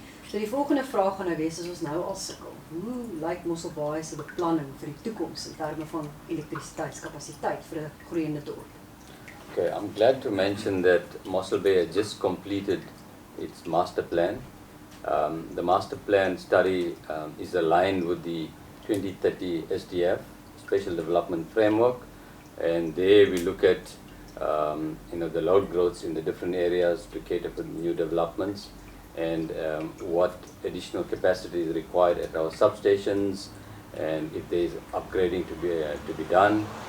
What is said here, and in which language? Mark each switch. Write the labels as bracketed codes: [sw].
[af] So die volgende vraag gaan nou wees as ons nou al sukkel. Hoe lyk Mossel Bay se beplanning vir die toekoms in terme van elektrisiteitskapasiteit vir 'n groeiende dorp? [en] Okay, I'm glad to mention that Mossel Bay has just completed its master plan. The master plan study is aligned with the 2030 SDF, Special Development Framework, and there we look at the load growths in the different areas to cater for new developments, and what additional capacity is required at our substations, and if there is upgrading to be done.